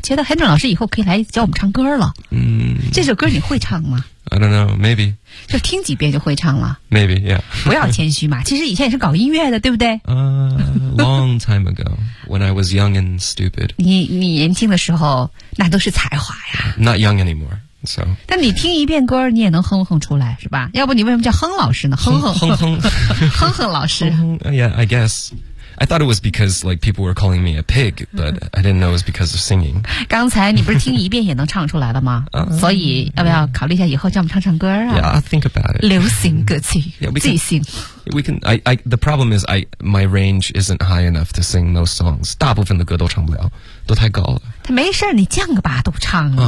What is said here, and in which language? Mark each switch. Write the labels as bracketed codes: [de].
[zh] 觉得韩正老师以后可以来教我们唱歌了。嗯，这首歌你会唱吗 [en] ？I don't know, maybe。 [zh] 就听几遍就会唱了。 [en] Maybe, yeah。 [zh] 不要谦虚嘛，其实以前也是搞音乐的，对不对？ [en] Long time ago, when I was young and stupid [zh] 你。你年轻的时候，那都是才华呀。 [en] Not young anymore, so。 [zh] 但你听一遍歌，你也能哼哼出来，是吧？要不你为什么叫哼老师呢？哼哼哼哼哼哼老师。 [en] Yeah, I guess. I thought it was because like people were calling me a pig, but I didn't know it was because of singing. [zh] 刚才你不是听一遍也能唱出来了吗？所以要不要考虑一下以后叫我们唱唱歌啊 [en] ？Yeah, I'll think about it. [zh] 流行歌曲，即兴。 [en] We can. I. The problem is, my range isn't high enough to sing most songs. [zh] 大部分的歌都唱不了，都太高了。他没事，你降个八度唱啊。